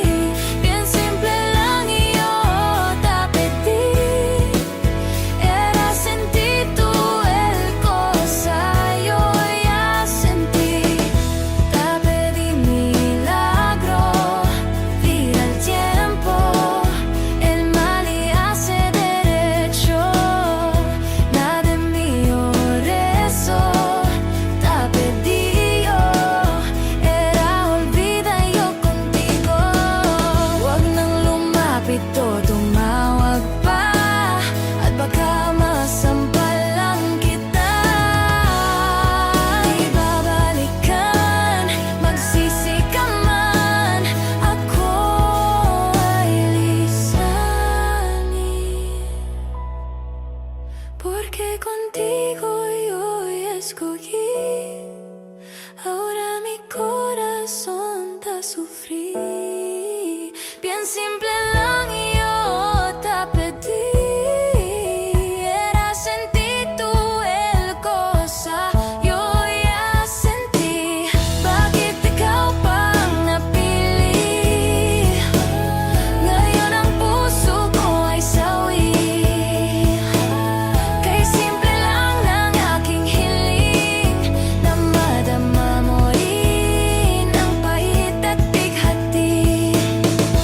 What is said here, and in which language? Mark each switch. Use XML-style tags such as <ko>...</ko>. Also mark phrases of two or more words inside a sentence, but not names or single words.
<cbk>Bien simple lang y yo te pedí, era sentir tú el cosa yo ya sentí. Te pedí milagro, gira el tiempo, el mal y hace derecho.</cbk> <tl>Ito tumawag pa at baka masampalan kita. Ibabalikan, magsisi ka man, ako ay lisanin.</tl> <cbk>Porque contigo yo escogí, ahora mi corazón te sufrí. Bien simple lang y yo te pedí, era sentir tú el cosa yo ya sentí.</cbk> <tl>Bakit ikaw pang napili? Ngayon ang puso ko ay sawi. Kay simple lang ng aking hiling, na madama mo rin ang pait at bighati.</tl>